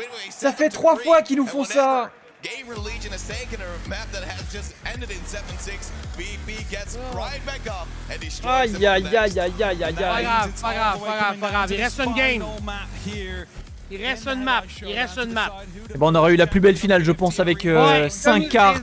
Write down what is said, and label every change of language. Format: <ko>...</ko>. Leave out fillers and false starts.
<fr>Ça fait 3 fois qu'ils nous font ça.</fr> <en>GamerLegion has taken a map that has just ended in 7-6. VP gets right back up and destroys Aïe aïe aïe aïe aïe aïe</en> <fr>Pas aïe. grave, pas grave, pas grave, pas grave. Il reste une game. Il reste une map, il reste une map. Et bon, on aurait eu la plus belle finale, je pense, avec 5 cartes.</fr>